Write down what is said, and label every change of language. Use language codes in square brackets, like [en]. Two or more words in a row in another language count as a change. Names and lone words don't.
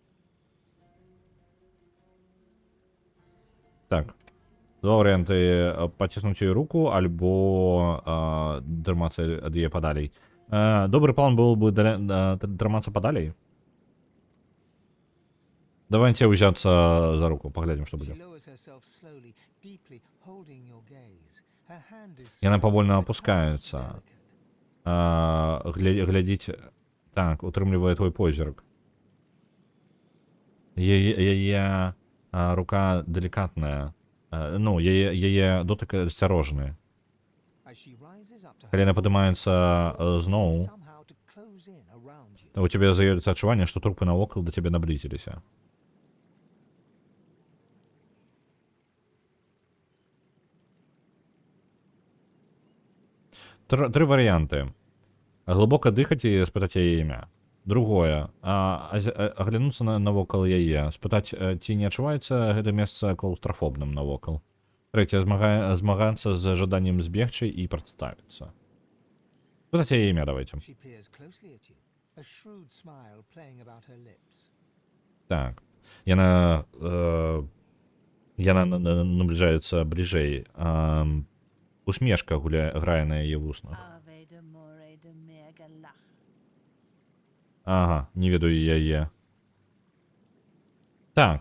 [be] Так. Два варыянты: паціснуць ёй руку, альбо дрымацца ад яе падалей. Добры план был бы дрымацца падалей. Давайте ўзяцца за руку, паглядзім, што будзе. [en] She lowers herself slowly, deeply holding your gaze. Her hand is [be] Яна [en] soft [be] павольна [en] and [be] апускаецца. [en] delicate. [be] Глядзіць, так, утрымлівае твой позірк. Яе рука делікатная. Ну, яе дотык асцярожны. [en] As she rises up to [be] Калі [en] her [be] яна [en] feet, [be] падымаецца [en] she [be] зноў, [en] somehow to close in around you. [be] у цябе з'явіцца адчуванне, што трупы навокал да цябе наблізіліся. Тры варыянты. Глыбока дыхаць і спытаць яе імя. Другое, аглянуцца навокал яе, спытаць, ці не адчуваецца гэта месца клаўстрафобным навокал. Трэцяе, змагацца з жаданнем збегчы і прадставіцца. Спытаць яе імя, давайте. [en] She peers closely at you, a shrewd smile playing about her lips. [be] Так. Яна набліжаецца бліжэй. Усмешка грае на яе вуснах. Ага, не ведаю яе. Так.